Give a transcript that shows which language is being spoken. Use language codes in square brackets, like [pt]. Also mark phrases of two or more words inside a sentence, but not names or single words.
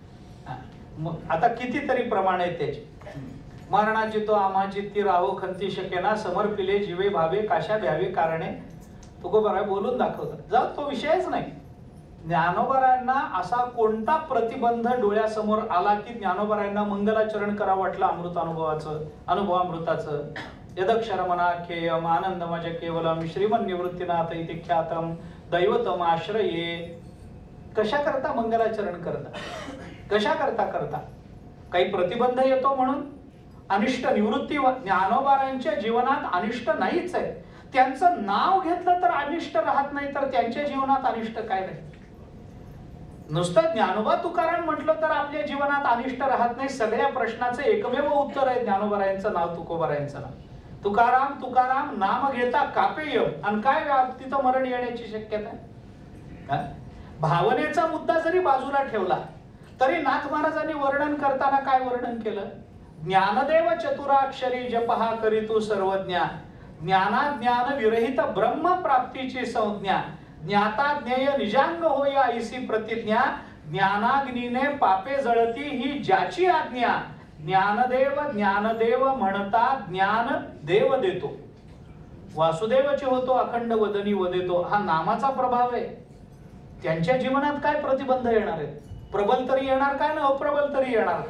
[mr] आता कितीतरी प्रमाण आहेत त्याचे. मरणाची तो आम्हाची ती राहो खंती शकेना, समर्पिले जीवे भावे काशा द्यावे कारणे, तुकोबाराय बोलून दाखवतात. जाऊ तो विषयच नाही. ज्ञानोबारायांना असा कोणता प्रतिबंध डोळ्यासमोर आला की ज्ञानोबारायांना मंगलाचरण करावं वाटलं? [sa] अनुभवामृताचं यदक्षरमनाख्येयम आनंदमज केवलम श्रीमन निवृत्तीनाथ इति ख्यातम दैवतम आश्रये. [mr] कशा करता मंगलाचरण करता? कशा करता? काही प्रतिबंध येतो म्हणून? अनिष्ट निवृत्ती ज्ञानोबारायांच्या जीवनात अनिष्ट नाहीच आहे. त्यांचं नाव घेतलं तर अनिष्ट राहत नाही, तर त्यांच्या जीवनात अनिष्ट काय नाही? नुसतं ज्ञानोबा तुकाराम म्हटलं तर आपल्या जीवनात अनिष्ट राहत नाही. सगळ्या प्रश्नाचं एकमेव उत्तर आहे ज्ञानोबारायांचं नाव, तुकोबारायांचं नाव. तुकाराम तुकाराम नाम घेता कापेय. आणि काय तिथं मरण येण्याची शक्यता आहे? भावनेचा मुद्दा जरी बाजूला ठेवला तरी नाथ महाराजांनी वर्णन करताना काय वर्णन केलं? ज्ञानदेव चतुराक्षरी जपहा करीतू सर्वज्ञा, ज्ञानाज्ञान विरहित ब्रह्म प्राप्तीची संज्ञा, ज्ञाता ज्ञेय निजांग होय ऐसी प्रतिज्ञा, ज्ञानाग्नीने पापे जळती ही ज्याची आज्ञा, ज्ञानदेव ज्ञानदेव म्हणता ज्ञान देव देतो, वासुदेवचे होतो अखंड वदनी वदेतो. हा नामाचा प्रभाव आहे. त्यांच्या जीवनात काय प्रतिबंध येणार आहेत? प्रबल तरी येणार काय ना अप्रबल तरी येणार काय?